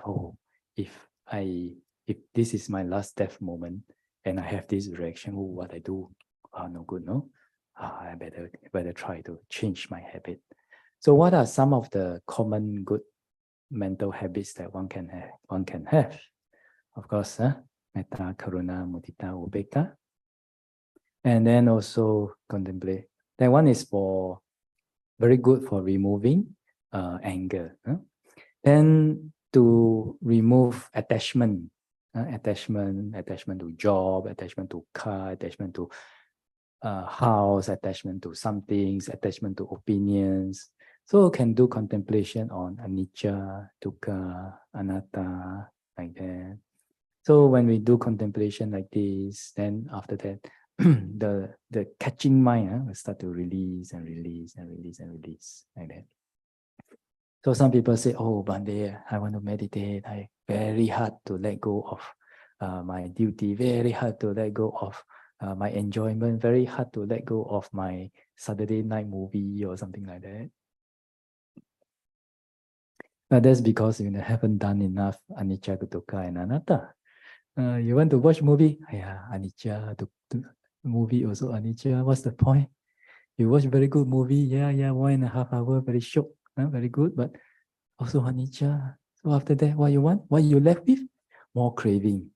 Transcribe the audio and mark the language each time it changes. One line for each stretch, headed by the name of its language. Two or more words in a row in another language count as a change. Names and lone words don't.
English: Oh, if this is my last death moment and I have this reaction, oh, what I do, no good, no. I better try to change my habit. So, what are some of the common good mental habits that one can have? Of course,
Pali: metta, karuna, mudita, ubeka,
English: and then also contemplate. That one is for very good for removing anger. Then to remove attachment, attachment to job, attachment to car, attachment to house, attachment to some things, attachment to opinions. So can do contemplation on
Pali: anicca, dukkha, anatta,
English: like that. So when we do contemplation like this, then after that, the catching mind will start to release and release and release and release, like that. So some people say, oh, Bande, I want to meditate. I very hard to let go of my duty, very hard to let go of my enjoyment, very hard to let go of my Saturday night movie or something like that. That's because you haven't done enough
Pali: anicca, dukkha,
English: and anatta. You want to watch movie? Yeah, anicca, movie also anicca. What's the point? You watch very good movie, yeah, 1.5 hours, very short, very good, but also anicca. So after that, what you want? What you left with? More craving.